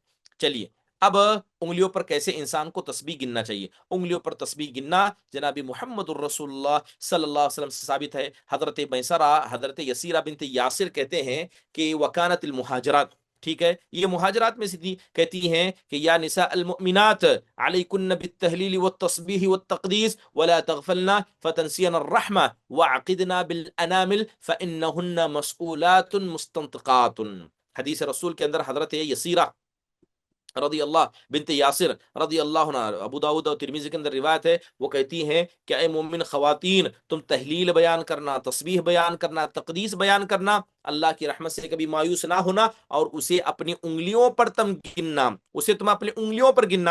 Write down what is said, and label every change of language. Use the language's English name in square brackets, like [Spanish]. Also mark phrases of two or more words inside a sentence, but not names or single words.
[Urdu] چلیے اب انگلیوں پر کیسے انسان کو تسبیح گننا چاہیے۔ انگلیوں پر تسبیح گننا جناب محمد الرسول اللہ [Arabic] صلی اللہ علیہ وسلم [Urdu] سے ثابت ہے۔ حضرت میسرہ، حضرت یسیرہ بنت یاسر کہتے ہیں کہ [Arabic] وکانت المہاجرات، [Urdu] ٹھیک ہے، یہ مہاجرات میں سے تھی، کہتی ہیں کہ [Arabic] یا نساء المؤمنات علیکن بالتہلیل والتسبیح والتقدیس ولا تغفلن فتنسین الرحمہ وعقدنا بالانامل فانہن مسئولات مستنطقات۔ [Urdu] حدیث رسول کے اندر حضرت یسیرہ [Arabic] رضی اللہ [Urdu] بنت یاسر [Arabic] رضی اللہ عنہ، [Urdu] ابو داؤد اور ترمذی کے اندر روایت ہے، وہ کہتی ہیں کہ اے مومن خواتین، تم تحلیل بیان کرنا، تسبیح بیان کرنا، تقدیس بیان کرنا، اللہ کی رحمت سے کبھی مایوس نہ ہونا، اور اسے اپنی انگلیوں پر تم گننا، اسے تم اپنی انگلیوں پر گننا۔